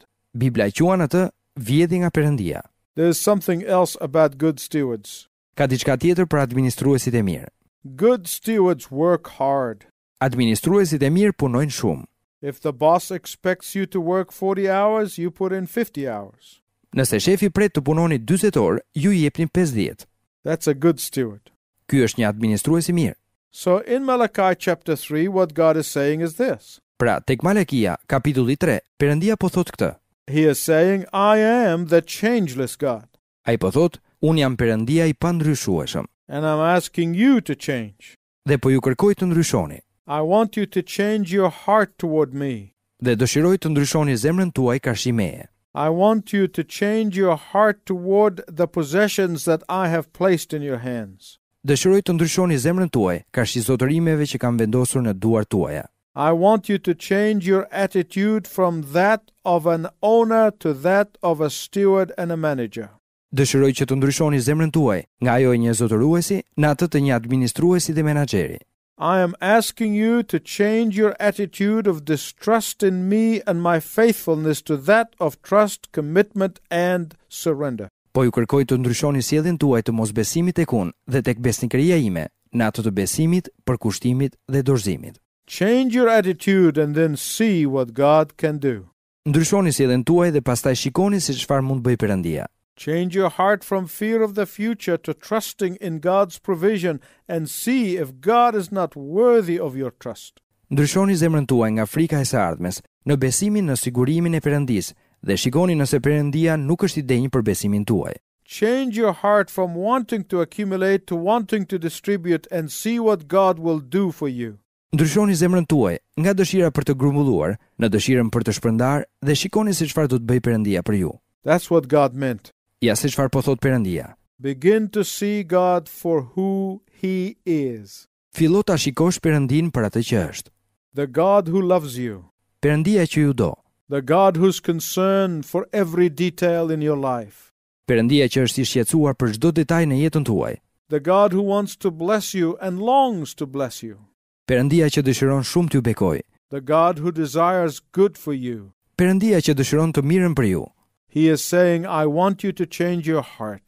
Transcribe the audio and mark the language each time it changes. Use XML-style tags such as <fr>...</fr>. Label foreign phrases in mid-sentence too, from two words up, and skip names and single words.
<sq>Bibla e quan atë vjedhje nga Perëndia.</sq> <en>There is something else about good stewards.</en> <sq>Ka diçka tjetër për administruesit e mirë.</sq> <en>Good stewards work hard.</en> <sq>Administruesit e mirë punojnë shumë.</sq> <en>If the boss expects you to work 40 hours, you put in 50 hours.</en> <sq>Nëse shefi pret të punoni 40 orë, ju i jepni 50.</sq> <en>That's a good steward.</en> <sq>Ky është një administrues i mirë.</sq> <en>So in Malachi chapter 3, what God is saying is this.</en> <sq>Pra, tek Malekia, kapitulli 3, Perëndia po thot këtë.</sq> <en>He is saying, I am the changeless God.</en> <sq>Ai po thot, unë jam Perëndia i pandryshueshëm.</sq> <en>And I'm asking you to change.</en> <sq>Dhe po ju kërkoj të ndryshoni.</sq> <en>I want you to change your heart toward me.</en> <sq>Dhe dëshiroj të ndryshoni zemrën tuaj karshi meje.</sq> <en>I want you to change your heart toward the possessions that I have placed in your hands.</en> <sq>Dëshiroj të ndryshoni zemrën tuaj karshi zotërimeve që kam vendosur në duart tuaja.</sq> <en>I want you to change your attitude from that of an owner to that of a steward and a manager.</en> <sq>Dëshiroj që të ndryshoni zemrën tuaj nga ajo e një zotëruesi në atë të një administruesi dhe menaxheri.</sq> <en>I am asking you to change your attitude of distrust in me and my faithfulness to that of trust, commitment and surrender.</en> <sq>Po ju kërkoj të ndryshoni sjelljen tuaj të mosbesimit tek unë dhe tek besnikëria ime në atë të besimit, përkushtimit dhe dorëzimit.</sq> <en>Change your attitude and then see what God can do.</en> <sq>Ndryshoni sjelljen tuaj dhe pastaj shikoni se çfarë mund bëj Perëndia.</sq> <en>Change your heart from fear of the future to trusting in God's provision and see if God is not worthy of your trust.</en> <sq>Ndryshoni zemrën tuaj nga frika e së ardhmes në besimin në sigurimin e Perëndisë dhe shikoni nëse Perëndia nuk është i denjë për besimin tuaj.</sq> <en>Change your heart from wanting to accumulate to wanting to distribute and see what God will do for you.</en> <sq>Ndryshoni zemrën tuaj nga dëshira për të grumbulluar në dëshirën për të shpërndar dhe shikoni se çfarë do të bëjë Perëndia për ju.</sq> <en>That's what God meant.</en> <sq>Ja se çfarë po thot Perëndia.</sq> <en>Begin to see God for who He is.</en> <sq>Fillo ta shikosh Perëndin për atë që është.</sq> <en>The God who loves you.</en> <sq>Perëndia që ju do.</sq> <en>The God who's concerned for every detail in your life.</en> <sq>Perëndia që është i shqetësuar për çdo detaj në jetën tuaj.</sq> <en>The God who wants to bless you and longs to bless you.</en> <sq>Perëndia që dëshiron shumë t'ju bekojë.</sq> <en>The God who desires good for you.</en> <sq>Perëndia që dëshiron të mirën për ju.</sq> <en>He is saying, I want you to change your heart.</en>